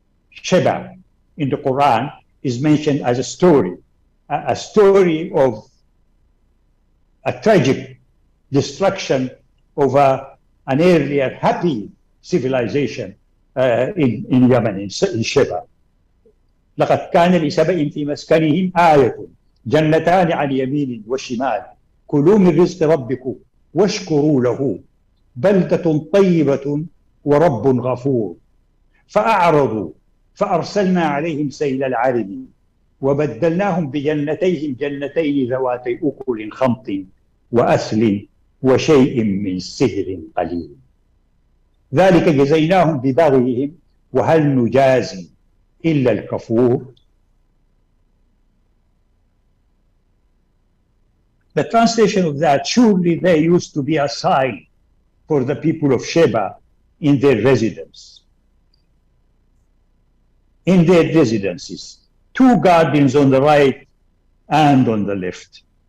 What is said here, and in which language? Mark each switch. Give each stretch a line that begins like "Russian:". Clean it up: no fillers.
English: Sheba in the Quran is mentioned as a story of a tragic destruction of an earlier happy civilization in Yemen, in Sheba.
Arabic: لقد كان لسبإ في مسكنهم آية جنتان عن يمين وشمال كلوا من رزق ربكم واشكروا له بلدة طيبة ورب غفور فأعرضوا فأرسلنا عليهم سيل العرم وبدلناهم بجنتيهم جنتين ذواتي أكل خمط وأثل وشيء من سدر قليل ذلك جزيناهم ببغيهم وهل نجازي إلا الكفور.
English: The translation of that, surely there used to be a sign for the people of Sheba in their residence. In their residences, 2 gardens on the right and on the left.